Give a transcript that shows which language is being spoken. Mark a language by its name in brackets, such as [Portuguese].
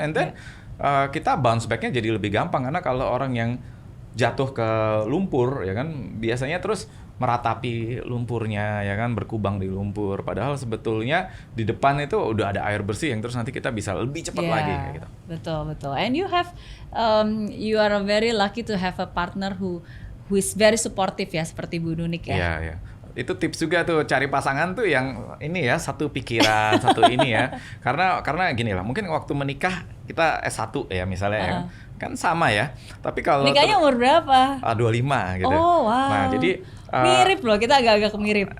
[English] And then [Indonesian] kita bounce back-nya jadi lebih gampang karena kalau orang yang jatuh ke lumpur ya kan biasanya terus meratapi lumpurnya ya kan, berkubang di lumpur, padahal sebetulnya di depan itu udah ada air bersih yang terus nanti kita bisa lebih cepat lagi kayak gitu. Betul. [English] And you are very lucky to have a partner who is very supportive [Indonesian] ya, seperti Bu Nunik ya. Iya. Itu tips juga tuh, cari pasangan tuh yang ini ya, satu pikiran, satu ini ya. Karena gini lah, mungkin waktu menikah kita S1 ya misalnya ya kan sama ya. Tapi kalau nikahnya umur berapa? 25 gitu. Oh wow. Nah, jadi mirip loh, kita agak-agak mirip.